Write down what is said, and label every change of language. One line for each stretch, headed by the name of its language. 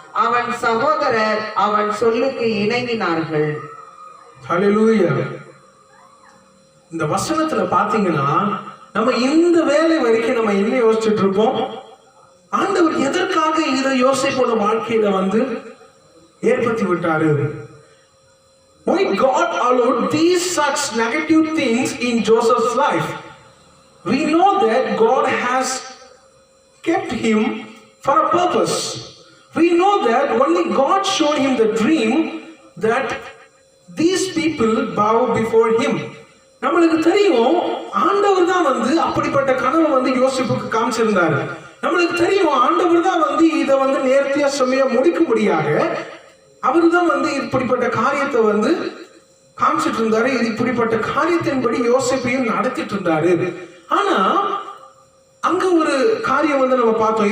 Tamil: அவன் சகோதரர் அவன் சொல்லுக்கு இணங்கினார்கள். ஹல்லேலூயா. இந்த வசனத்துல பாத்தீங்கன்னா நம்ம இந்த வேலை வரைக்கும் நம்ம என்ன யோசிச்சுட்டு இருப்போம்? ஆண்டவர் எதற்காக இதை யோசேப்போட வாழ்க்கையில வந்து ஏற்படுத்தி விட்டாரு?
English: Why God allowed these such negative things in Joseph's life? We know that God has kept him for a purpose. We know that only God showed him the dream that these people bow before him.
Tamil: நம்மளுக்கு தெரியும் ஆண்டவர் தான் வந்து அப்படிப்பட்ட கனவை வந்து யோசேப்புக்கு காமிச்சிருந்தாரு. நம்மளுக்கு தெரியும் ஆண்டவர் தான் வந்து இதை வந்து நேர்த்தியா செம்மையா முடிக்கும்படியாக அவர் தான் வந்து இப்படிப்பட்ட காரியத்தை வந்து காமிச்சிட்டு இருந்தாரு. இது இப்படிப்பட்ட காரியத்தின்படி யோசேப்பையும் நடத்திட்டு இருந்தாரு. ஆனா அங்க ஒரு காரியம் வந்து நம்ம பார்த்தோம்.